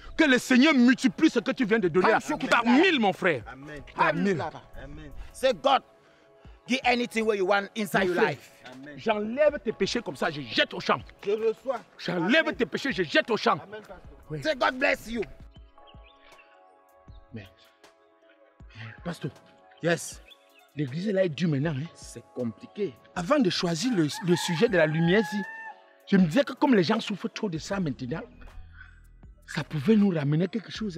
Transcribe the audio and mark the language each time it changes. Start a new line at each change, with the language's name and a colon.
French: Que le Seigneur multiplie ce que tu viens de donner par 1000, mon frère. Par 1000.
Nigerian Pidgin: Say God, give anything what you want inside your life.
French: J'enlève tes péchés comme ça, je jette au champ. Je reçois. J'enlève tes péchés, je jette au champ. Oui.
Nigerian Pidgin: Say God bless you.
French: Mais, pasteur, l'église là est dure maintenant. Hein? C'est compliqué. Avant de choisir le sujet de la lumière, je me disais que comme les gens souffrent trop de ça maintenant, ça pouvait nous ramener quelque chose.